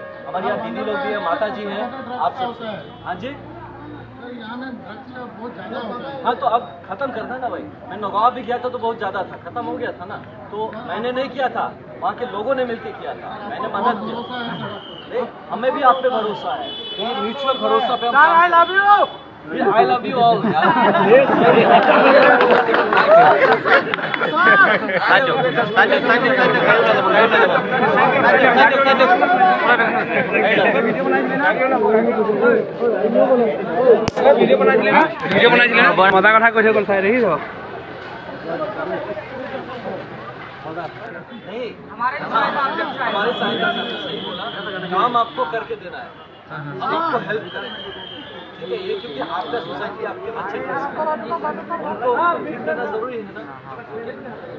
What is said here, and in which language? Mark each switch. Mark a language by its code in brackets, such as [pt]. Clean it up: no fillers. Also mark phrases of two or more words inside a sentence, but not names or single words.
[hi] हमारे यहाँ दीदी लोग भी हैं, माता जी हैं, आप सब। हाँ जी, हाँ तो अब खत्म करना है ना भाई। मैं नौगांव भी गया था तो बहुत ज्यादा था, खत्म हो गया था ना। तो मैंने नहीं किया था, वहाँ के लोगों ने मिलके किया था, मैंने मदद किया। हमें भी आप पे भरोसा है, ये म्यूचुअल भरोसा पे हम। [en] I love you all. [as] ভিডিও বনাইছিলে না, মজা কথা কৈ গ'ল চাই দেখি। [hi] नहीं, हमारे साइड से सही बोला, काम आपको करके देना है, हम आपको हेल्प करेंगे, ठीक है। ये क्योंकि आपका सोसाइटी आपके बच्चे उनको ठीक करना जरूरी है ना।